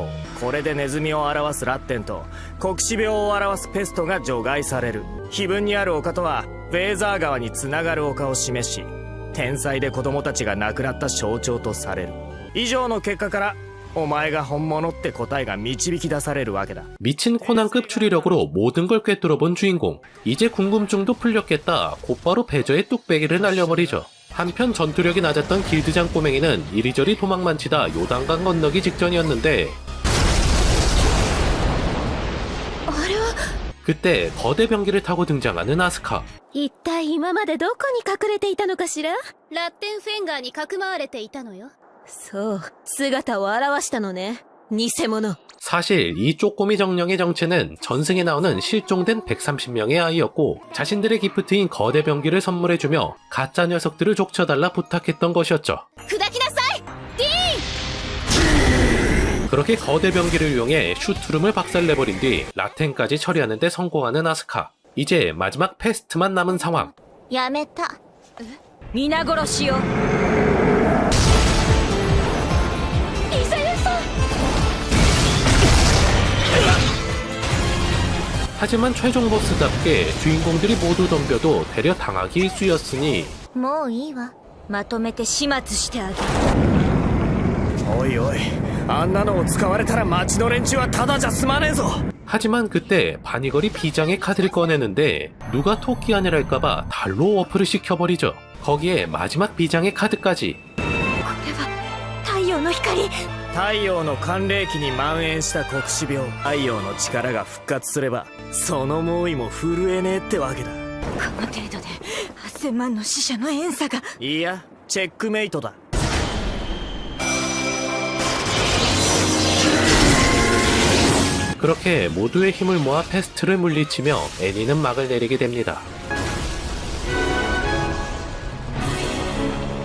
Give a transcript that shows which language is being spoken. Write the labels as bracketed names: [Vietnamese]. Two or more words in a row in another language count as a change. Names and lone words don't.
[Japanese] これでネズミを表すラッテンと黒死病を表すペストが除外される。碑文にある丘とはヴェーザー川につながる丘を示し、天才で子供たちが亡くなった象徴とされる。以上の結果からお前が本物って答えが導き出されるわけだ。 [Korean] 미친 코난급 추리력으로 모든 걸 꿰뚫어본 주인공. 이제 궁금증도 풀렸겠다. 곧바로 베저의 뚝배기를 날려버리죠. 한편 전투력이 낮았던 길드장 꼬맹이는 이리저리 도망만 치다 요단강 건너기 직전이었는데 그때 거대 병기를 타고 등장하는 아스카. [Japanese] 一体今までどこに隠れていたのかしら？ラッテンフェンガーにかくまわれていたのよ。そう、姿を現したのね。偽物。 [Korean] 사실 이 쪼꼬미 정령의 정체는 전승에 나오는 실종된 130명의 아이였고 자신들의 기프트인 거대 병기를 선물해주며 가짜 녀석들을 족쳐달라 부탁했던 것이었죠. [Japanese] 砕きなさい！ [Korean] 그렇게 거대 병기를 이용해 슈트룸을 박살내버린 뒤 라텐까지 처리하는 데 성공하는 아스카. 이제 마지막 페스트만 남은 상황. [Japanese] やめた。皆殺しよ。 [Korean] 하지만 최종 보스답게 주인공들이 모두 덤벼도 되려 당하기 일쑤였으니 [Japanese] もういいわ。まとめて始末してあげる。おいおい、あんなのを使われたら町の連中はただじゃ済まねえぞ。 [Korean] 하지만 그때 바니걸이 비장의 카드를 꺼내는데 누가 토끼 아니랄까봐 달로 워프를 시켜버리죠. 거기에 마지막 비장의 카드까지. [Japanese] 太陽の光。太陽の寒冷期に蔓延した黒死病。太陽の力が復活すればその猛威も震えねえってわけだ。この程度で8000万の死者の怨嗟が。いや、チェックメイトだ。 [Korean] 그렇게 모두의 힘을 모아 페스트를 물리치며 애니는 막을 내리게 됩니다.